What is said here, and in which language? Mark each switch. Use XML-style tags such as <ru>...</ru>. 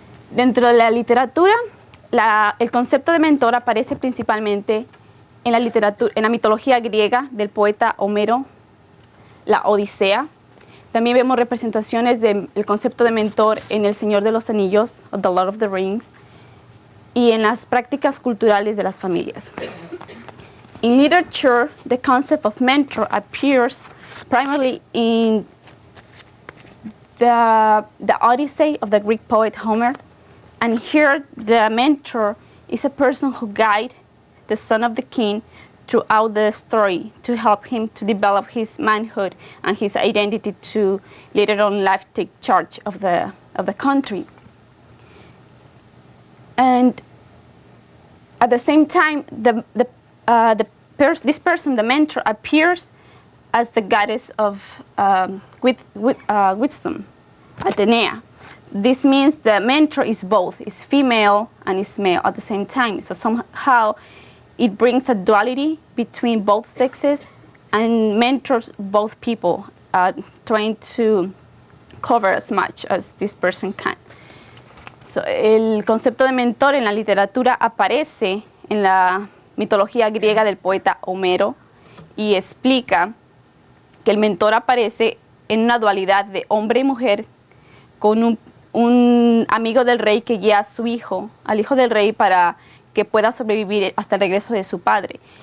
<es>Dentro de la literatura, el concepto de mentor aparece principalmente en la mitología griega del poeta Homero, la Odisea. También vemos representaciones del concepto de mentor en El Señor de los Anillos, o The Lord of the Rings, y en las prácticas culturales de las familias.</es> <en>In literature, the concept of mentor appears primarily in the Odyssey of the Greek poet Homer. And here, the mentor is a person who guides the son of the king throughout the story to help him to develop his manhood and his identity to later on life take charge of the country. And at the same time, this person, the mentor, appears as the goddess of wisdom, Atenea. This means the mentor is both, is female and is male at the same time. So somehow it brings a duality between both sexes and mentors both people, trying to cover as much as this person can.</en> <es>So, el concepto de mentor en la literatura aparece en la mitología griega del poeta Homero y explica que el mentor aparece en una dualidad de hombre y mujer con un amigo del rey que guía a su hijo, al hijo del rey, para que pueda sobrevivir hasta el regreso de su padre.</es>